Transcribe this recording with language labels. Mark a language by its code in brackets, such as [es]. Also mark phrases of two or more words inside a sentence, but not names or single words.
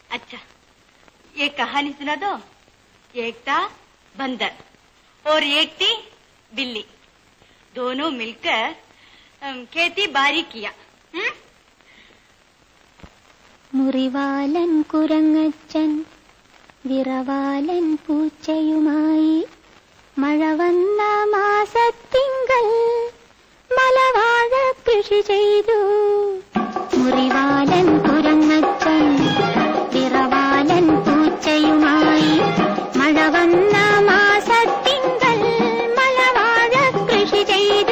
[hi] अच्छा, एक कहानी सुना दो। एक था बंदर और एक थी बिल्ली। दोनों मिलकर खेती बाड़ी किया। [ml] മുറിവാലൻ കുരങ്ങച്ചൻ വിറവാലൻ പൂച്ചയുമായി മഴ വന്ന മാസത്തിങ്കൽ മലവാഴ കൃഷി ചെയ്തു. മുറിവാലൻ കുരങ്ങച്ചൻ വിറവാലൻ പൂച്ചയുമായി മഴ വന്ന മാസത്തിങ്കൽ മലവാഴ കൃഷി ചെയ്തു.